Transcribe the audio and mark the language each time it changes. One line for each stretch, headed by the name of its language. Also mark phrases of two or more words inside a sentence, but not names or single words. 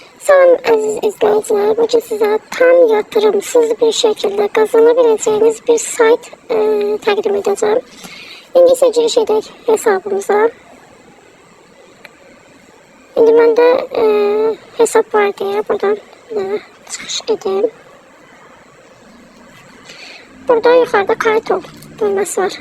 Turkish: Salam aziz izleyiciler, bugün size tam yatırımsız bir şekilde kazanabileceğiniz bir site təqdim edeceğim.
Azerbaijani: İndi isə giriş edək hesabımıza. İndi məndə hesab var deyə buradan çıxış edeyim. Burada yuxarıda
Turkish: kayıt ol
Azerbaijani: düyməsi var.